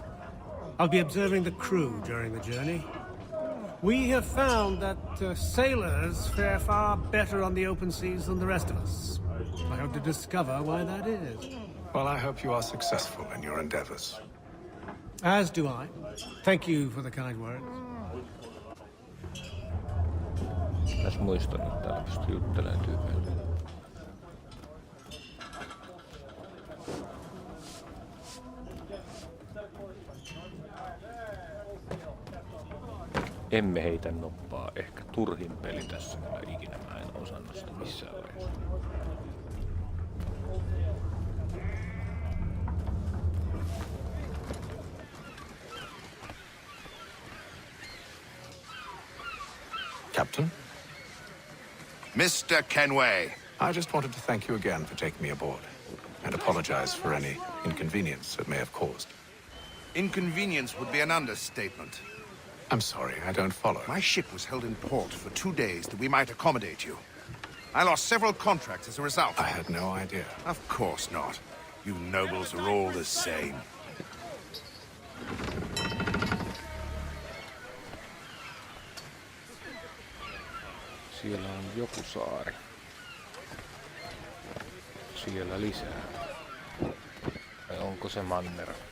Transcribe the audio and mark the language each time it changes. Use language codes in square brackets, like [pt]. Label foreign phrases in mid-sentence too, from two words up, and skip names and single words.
[en] I'll be observing the crew during the journey. We have found that sailors fare far better on the open seas than the rest of us. I hope to discover why that is. Well, I hope you are successful in your endeavors. As do I. Thank you for the kind words. [fi] Tässä muistan, että täällä pystyy juttelemaan tyypeille. Emme heitä noppaa. Ehkä turhin peli tässä kyllä ikinä. Mä en osannut sitä missään vaiheessa. [en] Captain? Mr. Kenway. I just wanted to thank you again for taking me aboard, and apologize for any inconvenience it may have caused. Inconvenience would be an understatement. I'm sorry, I don't follow. My ship was held in port for 2 days that we might accommodate you. I lost several contracts as a result. I had no idea. Of course not. You nobles are all the same. [fi] Siellä on joku saari. Siellä lisää. Vai onko se manner?